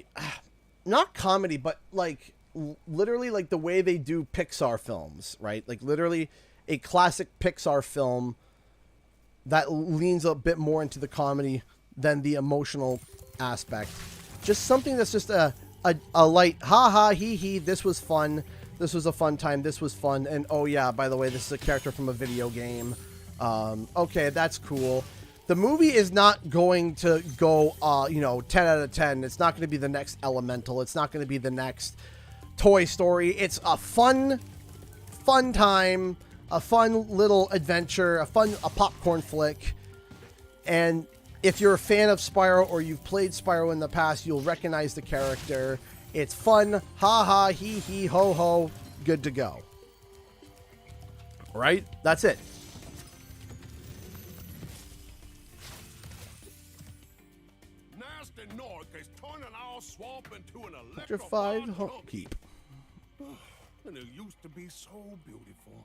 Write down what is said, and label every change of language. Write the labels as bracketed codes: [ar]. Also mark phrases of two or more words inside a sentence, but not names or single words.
[en] Not comedy, but like literally like the way they do Pixar films, right? Like literally a classic Pixar film that leans a bit more into the comedy than the emotional aspect. Just something that's just a light ha ha hee hee, this was fun, this was a fun time, this was fun, and oh yeah, by the way, this is a character from a video game. Okay, that's cool. The movie is not going to go, 10 out of 10. It's not going to be the next Elemental. It's not going to be the next Toy Story. It's a fun time, a fun little adventure, a popcorn flick. And if you're a fan of Spyro or you've played Spyro in the past, you'll recognize the character. It's fun, ha ha, hee hee, ho ho, good to go. Right? That's it. Nasty North is turning our swamp into an Electrified electrified keep. And it used to be so beautiful.